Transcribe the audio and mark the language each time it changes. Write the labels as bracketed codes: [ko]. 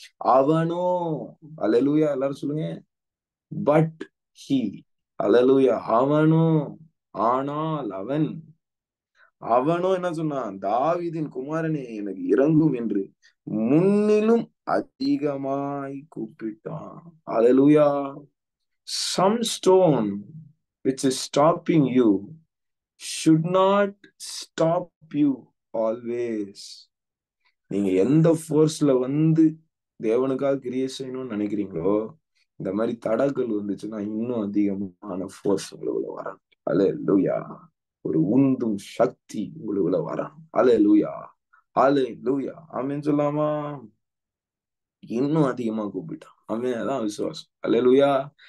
[ta] அவனோ, அல்லேலூயா, எல்லாரும் சொல்லுங்க, [en] but he, [ta] அல்லேலூயா, அவனோ, ஆனால் அவனோ என்ன சொன்னான்? தாவீதின் குமாரனே எனக்கு இறங்கும் என்று முன்னிலும் அதிகமாய் கூப்பிட்டான். அல்லேலூயா. [en] Some stone which is stopping you should not stop you always. [ta] நீங்க எந்த ஃபோர்ஸ்ல தேவனுக்காக கிரியை செய்யணும்னு நினைக்கிறீங்களோ, இந்த மாதிரி தடங்கள் வந்துச்சுன்னா இன்னும் அதிகமான ஃபோர்ஸ் உங்களுக்குள்ள வரணும். அல்லேலூயா. ஒரு உந்தும் சக்தி உங்களுக்குள்ள வரணும். அல்லேலூயா. அல்லேலூயா. ஆமென் சொல்லாமா? இன்னும் அதிகமா கூப்பிட்டான். ஆமென். அதான் விசுவாசம். அல்லேலூயா.